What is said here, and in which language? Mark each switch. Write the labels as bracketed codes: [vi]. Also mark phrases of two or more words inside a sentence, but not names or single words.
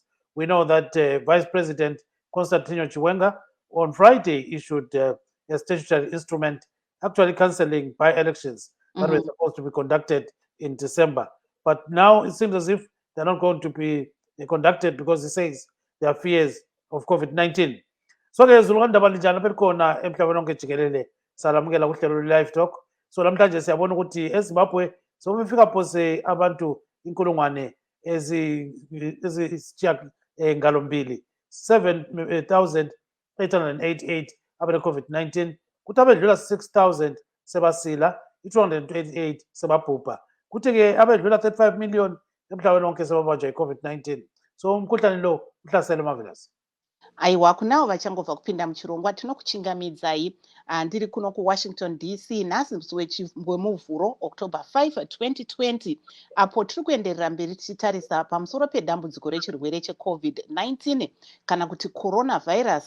[en] We know that Vice President Constantino Chiwenga on Friday issued a statutory instrument actually cancelling by-elections that were supposed to be conducted in December. But now it seems as if they're not going to be conducted because he says there are fears of COVID-19. [nd] So ke zulukanda balijana belikhona emhlabeni wonke jikelele salamukela kuhlelo [en] live talk. [nd] So namhlanje siyabona ukuthi eZimbabwe sobefika phose abantu inkulungwane ngalombili 7,888 abane COVID-19 kuthi abedlula 6,000 sebasila, 228 sebabhubha, kuthi ke abedlula 35 million emhlabeni wonke sebabanjwa i-COVID-19. So umkhuhlane lo uhlasele Marvelous. [sn] Aiwa, kunawo vachangobva kupinda muchirongwa tinokuchingamidzai ndiri kuno kuWashington DC nhasi musi wemuvhuro October 5, 2020, apo tiri kuenderera mberi tichitarisa pamusoro pedambudziko rechirwere cheCovid-19 kana kuti coronavirus.